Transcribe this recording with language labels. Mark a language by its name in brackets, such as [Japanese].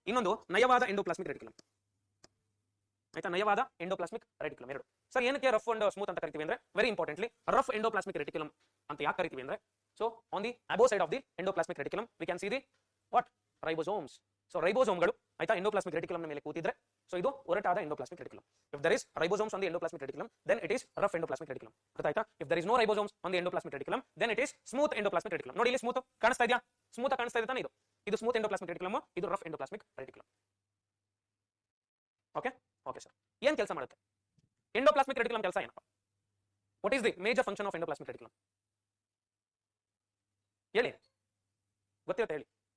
[Kannada] ಇನ್ನೊಂದು ನಯವಾದ endoplasmic reticulum. ಆಯ್ತಾ, ನಯವಾದ ಎಂಡೋಪ್ಲಾಸ್ಮಿಕ್ ರೆಟಿಕ್ಯುಲಮ್ ಎರಡು. ಸರ್ ಏನಕ್ಕೆ ರಫ್ ಅಂಡ್ ಸ್ಮೂತ್ ಅಂತ ಕರಿತೀವಿ ಅಂದ್ರೆ, [English] very importantly [Kannada] rough endoplasmic reticulum ಅಂತ ಯಾಕೆ ಕರಿತೀವಿ ಅಂದ್ರೆ, [English] So on the above side of the endoplasmic reticulum we can see the what? Ribosomes. [Kannada] So ರೈಬೋಸೋಮ್ಗಳು ಆಯ್ತಾ ಎಂಡೋಪ್ಲಾಸ್ಮಿಕ್ ರೆಟಿಕ್ಯುಲಮ್ ಮೇಲೆ ಕೂತಿದ್ರೆ, ಸೊ ಇದು ಒರಟಾದ endoplasmic reticulum. [English] If there is ribosomes on the endoplasmic reticulum, then it is rough endoplasmic reticulum. [Kannada] ಅರ್ಥ ಆಯ್ತಾ? [English] If there is no ribosomes on the endoplasmic reticulum, then it is smooth endoplasmic reticulum. [Kannada] ನೋಡಿ ಇಲ್ಲಿ smooth ಕಾಣಿಸ್ತಾ ಇದೆಯಾ? Smooth ಕಾಣಿಸ್ತಾ ಇದೆ ತಾನೆ? ಇದು ಸ್ಮೂತ್ ಎಂಡೋಪ್ಲಾಸ್ಮಿಕ್ ರೆಟಿಕ್ಯುಲಮ್, ಇದು rough endoplasmic reticulum. Okay okay sir, ಏನ್ ಕೆಲಸ ಮಾಡುತ್ತೆ ಎಂಡೋಪ್ಲಾಸ್ಮಿಕ್ ರೆಟಿಕ್ಯುಲಮ್? ಕೆಲಸ ಏನಪ್ಪ? [English] What is the major function of endoplasmic reticulum? [Kannada] ಹೇಳಿ, ಗೊತ್ತಿರುತ್ತೆ ಹೇಳಿ.